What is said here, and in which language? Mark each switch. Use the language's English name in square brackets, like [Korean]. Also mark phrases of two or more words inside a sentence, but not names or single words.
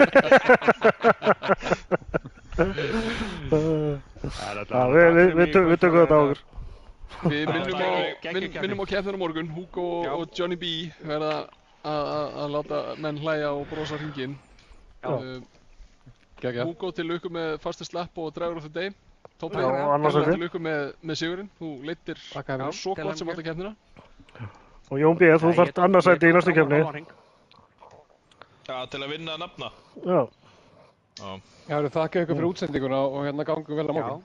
[Icelandic] Við tökum þetta á okkur. Við minnum á keppnina morgun. Hugo og Johnny B verða að láta menn hlæja og brosa hringinn. Hugo til lukku með fastu slapp og [English] driver of the day. [Icelandic] Toppi, til lukku með sigurinn. Þú leiddir svo gott sem alltaf keppnina. Og Jón B, þú þarft annarsæti í næstu keppni. Já, til að vinna nafna. Já. Já, þakka ykkur fyrir útsendinguna og hérna gangum vel á morgun.